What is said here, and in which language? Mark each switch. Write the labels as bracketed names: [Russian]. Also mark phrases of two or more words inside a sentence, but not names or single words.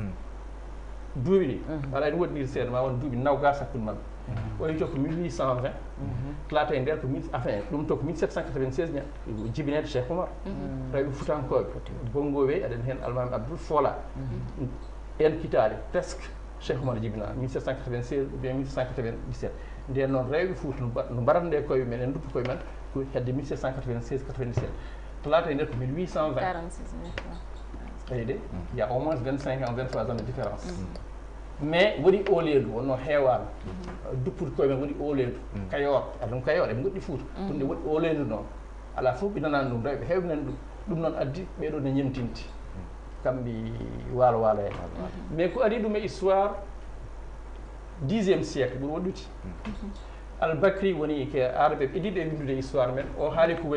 [Fula] duuɓi ɗi waɗa en woɗɗiri seeɗa ma won duuɓi nawgas hakkude mabɓe o yito ko 1820 laata e nder ko enfin ɗum to ko 1796 jibinede Cheikh Oumar rewɓe futankoɓe Bongoué aɗen hen Almami Abdoul Fola en kitade presque Cheikh Oumar jibina 1796 bien 1797 nden noon rewɓe Fouta no mbaratnde koye men en duppi koye men ko hedde 1796 97 to laata e nder ko 1820 eyi de [French] il y a au moins 25 ans 23 ans de différence mais [Fula] waɗi oolendu wonno heewano duppude koye men waɗi oolendu Kayor aɗum Kayor eɓe goɗɗi Fouta ɗum nde waɗi oolendu noon ala fof ɓe nanani ɗum rewɓe heewɓe nani ɗum noon addi ɓeɗo ne ñemtinti kamɓe waalo waalo en mais ko ari ɗum e histoire [French] 10e siècle [Fula] ɓuuri woɗɗude Albacry woni ke araɓe ɓeɗiɗo e windude histoire men o haali ko